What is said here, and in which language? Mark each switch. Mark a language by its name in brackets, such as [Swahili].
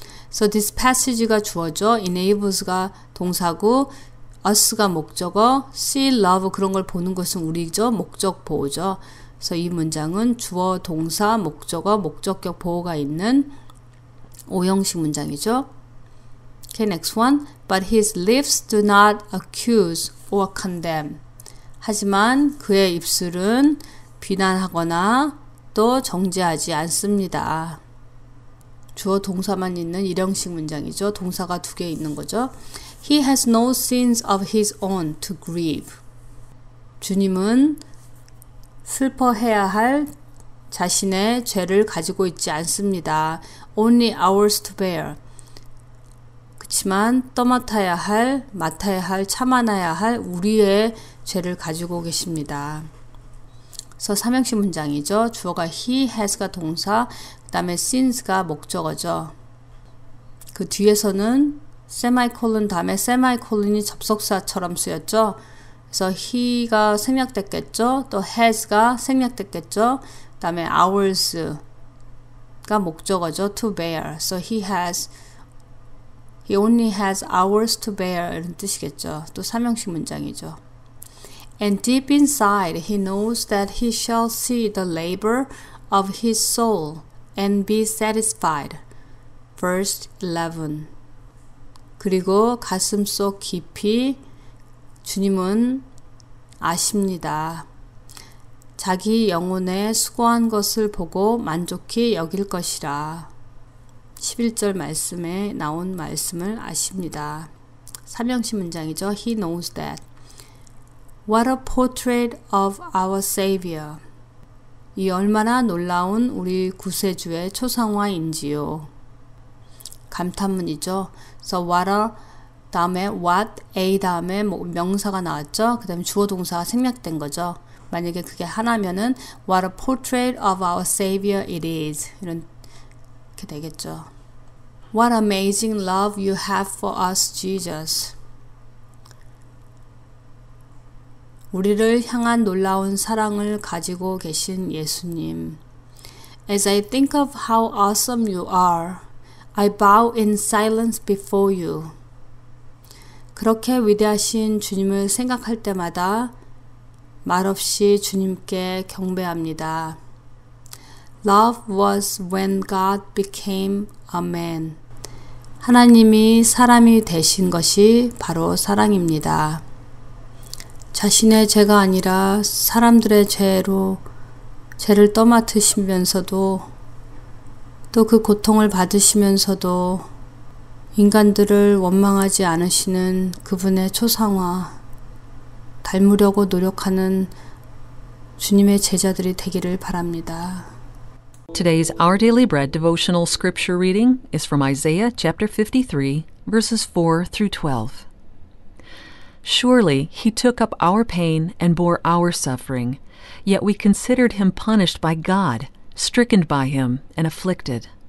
[English] So this passage [Korean] 가 주어져, enables가 동사고, us가 목적어, see, love 그런 걸 보는 것은 우리죠. 목적 보호죠. 그래서 이 문장은 주어, 동사, 목적어, 목적격 보호가 있는 오형식 문장이죠. [English] Okay, next one. But his lips do not accuse or condemn. [Korean] 하지만 그의 입술은 비난하거나 또 정죄하지 않습니다. 주어 동사만 있는 일형식 문장이죠. 동사가 2개 있는 거죠. [English] He has no sins of his own to grieve. [Korean] 주님은 슬퍼해야 할 자신의 죄를 가지고 있지 않습니다. [English] Only ours to bear. [Korean] 그렇지만 맡아야 할, 참아내야 할 우리의 죄를 가지고 계십니다. 그래서 삼형식 문장이죠. 주어가 he has가 동사, 그 다음에 sins가 목적어죠. 그 뒤에서는 세마이콜론 다음에 세마이콜론이 접속사처럼 쓰였죠. 그래서 he가 생략됐겠죠. 또 has가 생략됐겠죠. 그 다음에 ours가 목적어죠. [English] to bear. So he only has hours to bear [Korean] 이런 뜻이겠죠. 또 삼형식 문장이죠. [English] And deep inside he knows that he shall see the labor of his soul and be satisfied. Verse 11. [Korean] 그리고 가슴속 깊이 주님은 아십니다. 자기 영혼에 수고한 것을 보고 만족히 여길 것이라. 11절 말씀에 나온 말씀을 아십니다. 삼형식 문장이죠. [English] He knows that. What a portrait of our Savior. [Korean] 이 얼마나 놀라운 우리 구세주의 초상화인지요. 감탄문이죠. So what a 다음에 what, a 다음에 명사가 나왔죠. 그 다음에 주어 동사가 생략된 거죠. 만약에 그게 하나면은 [English] what a portrait of our Savior it is. [Korean] 이렇게 되겠죠. [English] What amazing love you have for us, Jesus. [Korean] 우리를 향한 놀라운 사랑을 가지고 계신 예수님. [English] As I think of how awesome you are, I bow in silence before you. [Korean] 그렇게 위대하신 주님을 생각할 때마다 말없이 주님께 경배합니다. [English] Love was when God became a man. [Korean] 하나님이 사람이 되신 것이 바로 사랑입니다. 자신의 죄가 아니라 사람들의 죄를 떠맡으시면서도 또 그 고통을 받으시면서도 인간들을 원망하지 않으시는 그분의 초상화, 닮으려고 노력하는 주님의 제자들이 되기를 바랍니다. [English] Today's Our Daily Bread devotional scripture reading is from Isaiah chapter 53, verses 4 through 12. Surely he took up our pain and bore our suffering, yet we considered him punished by God, stricken by him, and afflicted.